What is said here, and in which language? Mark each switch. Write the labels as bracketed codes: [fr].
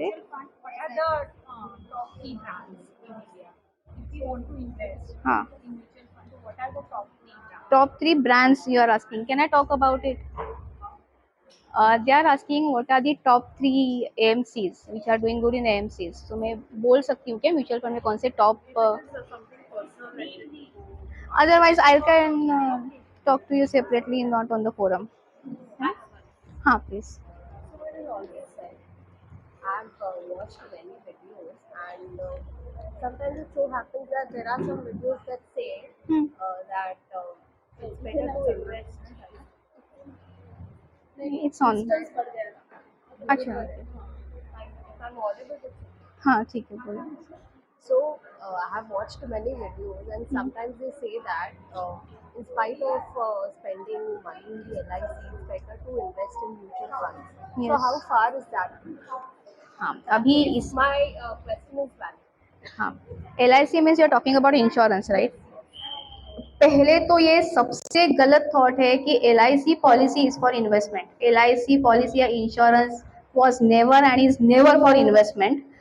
[en] Mutual fund, what are the top three brands in India? If you want to invest [hi] हाँ, [en] in mutual fund, so what are the top three brands? top three brands you are asking, can I talk about it? They are asking what are the top three AMCs which are doing good in AMCs. [hi] So मैं बोल सकती हूँ क्या mutual fund में कौन से top? [en] Otherwise I can talk to you separately, not on the forum. [hi] हाँ please. [en] Someone has always said, I've watched many videos, and sometimes it so happens that there are some videos that say that it's better to invest. It's on. Instance per there. [hi] अच्छा, [en] If I'm audible, it's [hi] हाँ ठीक है बोलो. [en] so I have watched many videos, and sometimes they say that in spite of spending money in the LIC, it's better to invest in mutual funds. So Yes. how far is that? [hi] हाँ अभी इस [en] My question is valid. हाँ LIC means you are talking about insurance, right? [hi] पहले तो ये सबसे गलत thought है कि [en] LIC policy is for investment. LIC policy या insurance was never and is never for investment.